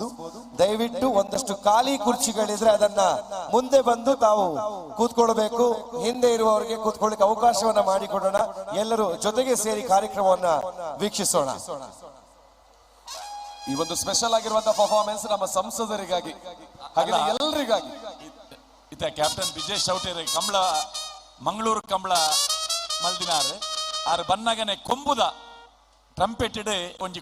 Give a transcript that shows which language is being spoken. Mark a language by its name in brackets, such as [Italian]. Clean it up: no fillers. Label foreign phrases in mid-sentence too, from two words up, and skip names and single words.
[Kannada] ದಯವಿಟ್ಟು ಒಂದಷ್ಟು ಖಾಲಿ ಕುರ್ಚಿಗಳಿದ್ರೆ ಅದನ್ನ ಮುಂದೆ ಬಂದು ತಾವು ಕೂತ್ಕೊಳ್ಬೇಕು. ಹಿಂದೆ ಇರುವವರಿಗೆ ಕೂತ್ಕೊಳ್ಳಿಕ್ಕೆ ಅವಕಾಶವನ್ನ ಮಾಡಿಕೊಡೋಣ. ಎಲ್ಲರೂ ಜೊತೆಗೆ ಸೇರಿ ಕಾರ್ಯಕ್ರಮವನ್ನ ವೀಕ್ಷಿಸೋಣ. ಈ ಒಂದು ಸ್ಪೆಷಲ್ ಆಗಿರುವಂತಹ ಪರ್ಫಾರ್ಮೆನ್ಸ್ ನಮ್ಮ ಸಂಸದರಿಗಾಗಿ ಹಾಗೆ ಎಲ್ಲರಿಗಾಗಿ. [Tulu] ಇತ್ತ ಕ್ಯಾಪ್ಟನ್ ವಿಜಯ್ ಚೌಟೇರಿ ಕಂಬಳ ಮಂಗಳೂರು ಕಂಬಳ ಮಲ್ದಿನಾರು ಆರು ಬನ್ನಗನೆ ಕೊಂಬುದ ಟ್ರಂಪೆಟೆಡ್ ಒಂಜಿ